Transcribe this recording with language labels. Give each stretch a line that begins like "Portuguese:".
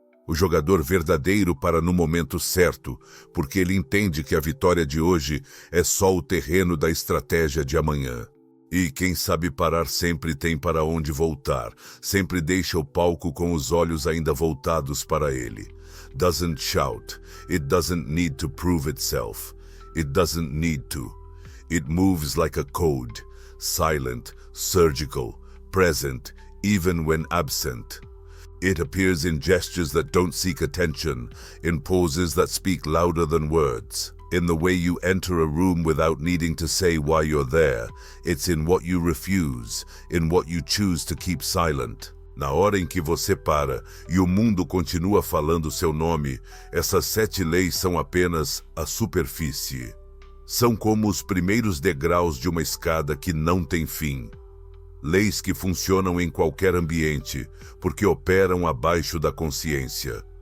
Portuguese: O jogador verdadeiro para no momento certo, porque ele entende que a vitória de hoje é só o terreno da estratégia de amanhã. E quem sabe parar sempre tem para onde voltar, sempre deixa o palco com os olhos ainda voltados para ele.
English: Doesn't shout. It doesn't need to prove itself. It doesn't need to. It moves like a code, silent, surgical, present, even when absent. It appears in gestures that don't seek attention, in poses that speak louder than words. In the way you enter a room without needing to say why you're there. It's in what you refuse, in what you choose to keep silent.
Portuguese: Na hora em que você para e o mundo continua falando seu nome, essas 7 leis são apenas a superfície. São como os primeiros degraus de uma escada que não tem fim. Leis que funcionam em qualquer ambiente, porque operam abaixo da consciência.